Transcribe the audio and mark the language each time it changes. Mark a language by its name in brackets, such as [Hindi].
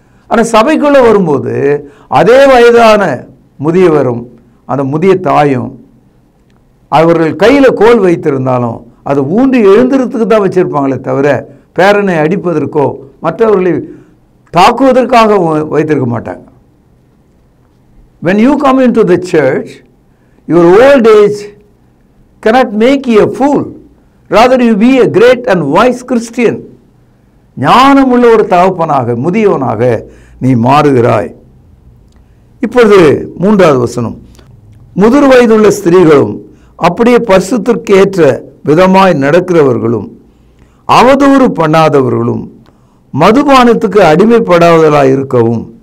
[Tamil] ஆனால் சபைக்குள்ளே வரும்போது அதே வயதான முதியவரும் அந்த முதிய தாயும் அவர்கள் கையில் கோல் வைத்திருந்தாலும் அதை ஊன்றி எழுந்துறதுக்கு தான் வச்சுருப்பாங்களே தவிர பேரனை அடிப்பதற்கோ மற்றவர்களை தாக்குவதற்காக வைத்திருக்க மாட்டாங்க. [English] When you come into the church, your old age cannot make you a fool. Rather you be a great and wise Christian. [Tamil] ஞானமுள்ள ஒரு தகப்பனாக முதியவனாக நீ மாறுகிறாய். இப்பொழுது 3வது வசனம், முதிர் வயதுள்ள ஸ்திரீகளும் அப்படியே பரிசுத்திற்கு ஏற்ற விதமாய் நடக்கிறவர்களும் அவதூறு பண்ணாதவர்களும் மதுபானத்துக்கு அடிமைப்படாதவர்களாக இருக்கவும்.